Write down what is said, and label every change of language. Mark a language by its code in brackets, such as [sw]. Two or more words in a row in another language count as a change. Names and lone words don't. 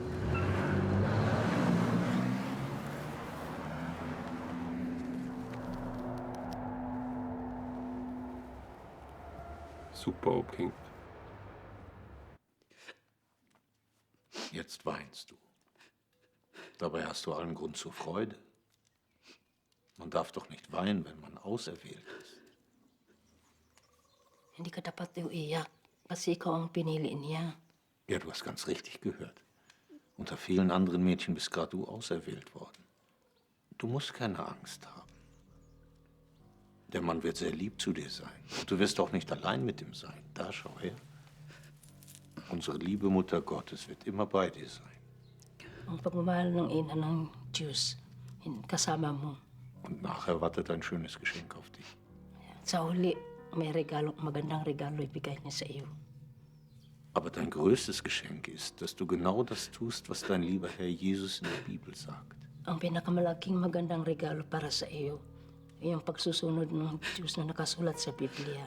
[de] Super abgehängt. Jetzt weinst du. Dabei hast du allen Grund zur Freude. Man darf doch nicht weinen, wenn man auserwählt ist. [tl] Hindi ka dapat iiyak kasi ikaw ang pinili niya. [de] Ja, du hast ganz richtig gehört. Unter vielen anderen Mädchen bist gerade du auserwählt worden. Du musst keine Angst haben. Der Mann wird sehr lieb zu dir sein. Und du wirst auch nicht allein mit ihm sein. Da, schau her. Unsere liebe Mutter Gottes wird immer bei dir sein. [tl] Ang pagmamahal ng ina ng Diyos kasama mo. [de] Und nachher wartet ein schönes Geschenk auf dich. [tl] Sa huli, may magandang regalo ibigay niya sa iyo. [de] Aber dein größtes Geschenk ist, dass du genau das tust, was dein lieber Herr Jesus in der Bibel sagt. [tl] Ang pinakamalaking magandang regalo para sa iyo ay ang pagsusunod ng Diyos na nakasulat sa Biblia.